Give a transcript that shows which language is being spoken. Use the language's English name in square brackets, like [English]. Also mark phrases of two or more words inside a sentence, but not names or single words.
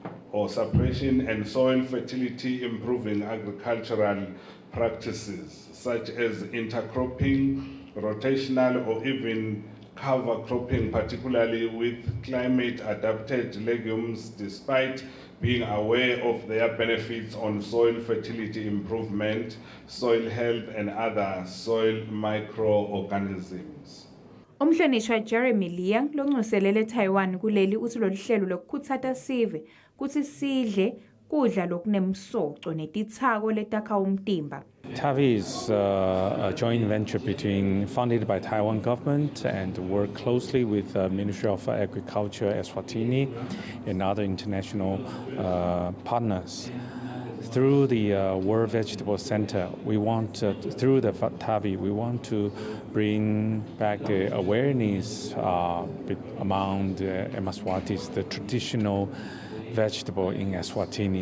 [English] and soil fertility improving agricultural practices such as intercropping, rotational or even cover cropping, particularly with climate-adapted legumes, despite being aware of their benefits on soil fertility improvement, soil health and other soil microorganisms. [Swati] Umhlonishwa Jeremy Liang loncoselele Taiwan kuleli uthi lolu hlelo lokukhutsata sive kuthi sidle kudla lokunemsoco netithako letakha umtimba. [English] TAVI is a joint venture funded by Taiwan government and work closely with the Ministry of Agriculture, Eswatini, and other international partners. Through the World Vegetable Center, we want, through the TAVI, we want to bring back the awareness among the Eswatis, the traditional vegetable in Eswatini.